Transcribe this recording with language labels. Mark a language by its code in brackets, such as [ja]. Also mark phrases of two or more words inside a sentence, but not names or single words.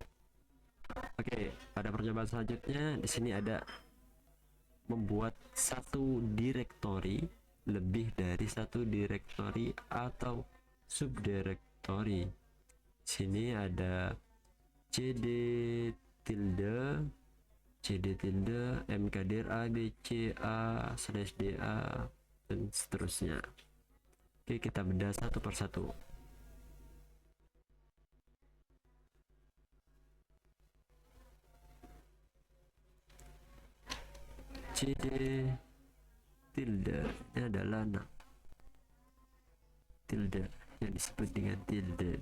[id] Oke, pada percobaan selanjutnya di sini ada membuat satu direktori, lebih dari satu direktori atau subdirektori. Sini ada [en] cd tilde mkdir a b c a slash da [id] dan seterusnya. Oke, kita bedah satu persatu. [en] cd tilde [id] ini adalah tilde yang disebut dengan tilde.